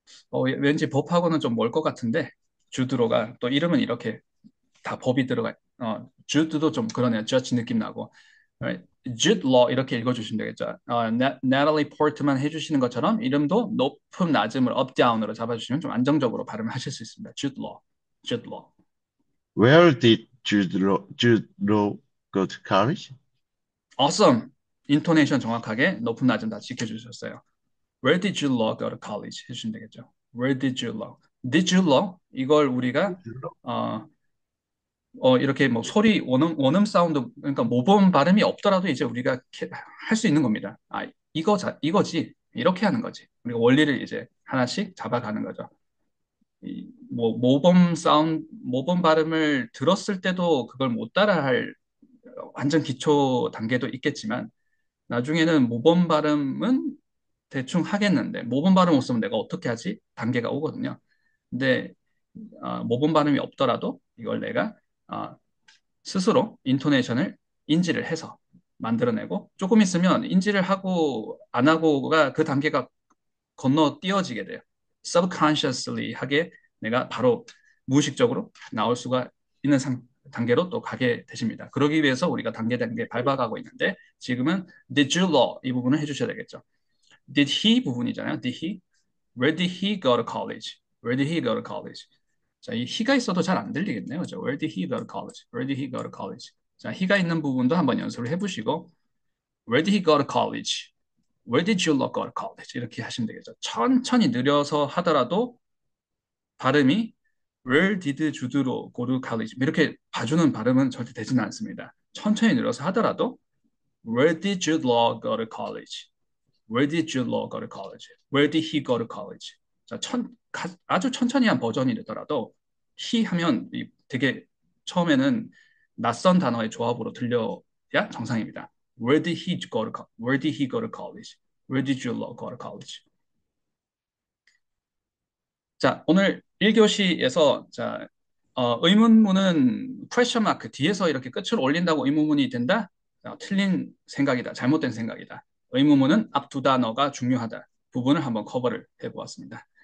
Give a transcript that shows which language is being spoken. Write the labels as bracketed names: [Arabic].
[Korean] 어, 왠지 법하고는 좀 멀 것 같은데 주드로가 또 이름은 이렇게 다 법이 들어가. 주드도 좀 그러네요. 저지 느낌 나고. [English] Right? [Korean] 주드 러 이렇게 읽어주시면 되겠죠. 나탈리 포트만 해주시는 것처럼 이름도 높음 낮음을 업 다운으로 잡아주시면 좀 안정적으로 발음을 하실 수 있습니다. 주드 러, 주드 러. [English] Where did Jude Law go to college? Awesome. [Korean] 인토네이션 정확하게 높음 낮음 다 지켜주셨어요. [English] Where did you law go to college? [Korean] 해주시면 되겠죠. [English] Where did you law? Did you learn? [Korean] 이걸 우리가 어, 이렇게 뭐 소리 원음 사운드 그러니까 모범 발음이 없더라도 이제 우리가 할 수 있는 겁니다. 아, 이거지. 이렇게 하는 거지. 우리가 원리를 이제 하나씩 잡아가는 거죠. 뭐 모범 발음을 들었을 때도 그걸 못 따라할 완전 기초 단계도 있겠지만 나중에는 모범 발음은 대충 하겠는데 모범 발음 없으면 내가 어떻게 하지? 단계가 오거든요. 근데 모범 발음이 없더라도 이걸 내가 어, 스스로 인토네이션을 인지를 해서 만들어내고 조금 있으면 인지를 하고 안 하고가 그 단계가 건너뛰어지게 돼요. [English] subconsciously [Korean] 하게 내가 바로 무의식적으로 나올 수가 있는 단계로 또 가게 되십니다. 그러기 위해서 우리가 단계 밟아가고 있는데 지금은 [English] did you know [Korean] 이 부분을 해주셔야 되겠죠. [English] did he [Korean] 부분이잖아요. [English] did he? Where did he go to college? Where did he go to college? [Korean] 자, 이 he가 있어도 잘 안 들리겠네요. 그죠? [English] Where did he go to college? Where did he go to college? [Korean] 자, he가 있는 부분도 한번 연습을 해보시고 [English] Where did he go to college? Where did you go to college? [Korean] 이렇게 하시면 되겠죠. 천천히 느려서 하더라도 발음이 [English] Where did Jude로 go to college? [Korean] 이렇게 봐주는 발음은 절대 되지는 않습니다. 천천히 늘어서 하더라도 [English] Where did Jude Law go to college? Where did Jude Law go to college? Where did he go to college? [Korean] 자, 아주 천천히 한 버전이 되더라도 he 하면 되게 처음에는 낯선 단어의 조합으로 들려야 정상입니다. [English] Where did he go to college? Where did Jude Law go to college? [Korean] 자, 오늘 1교시에서 자, 의문문은 question mark 뒤에서 이렇게 끝을 올린다고 의문문이 된다? 자, 틀린 생각이다. 잘못된 생각이다. 의문문은 앞 두 단어가 중요하다. 부분을 한번 커버를 해보았습니다.